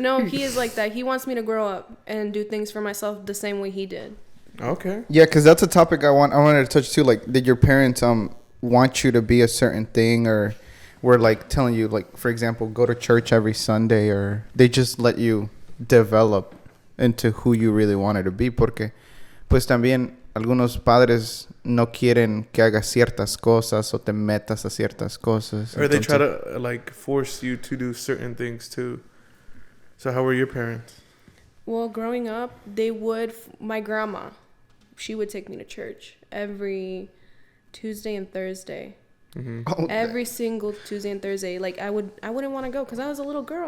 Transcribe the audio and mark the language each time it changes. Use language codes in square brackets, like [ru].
[en] No, he is like that. He wants me to grow up and do things for myself the same way he did. Okay. Yeah, because that's a topic I wanted to touch too. Like, did your parents want you to be a certain thing, or were like telling you, like, for example, go to church every Sunday, or they just let you develop into who you really wanted to be? [es] Porque pues también algunos padres no quieren que hagas ciertas cosas o te metas a ciertas cosas. [en] Or they try to like force you to do certain things too. So how were your parents? Well, growing up, my grandma, she would take me to church every Tuesday and Thursday. Mm-hmm. Oh, Every single Tuesday and Thursday. Like, I wouldn't want to go because I was a little girl.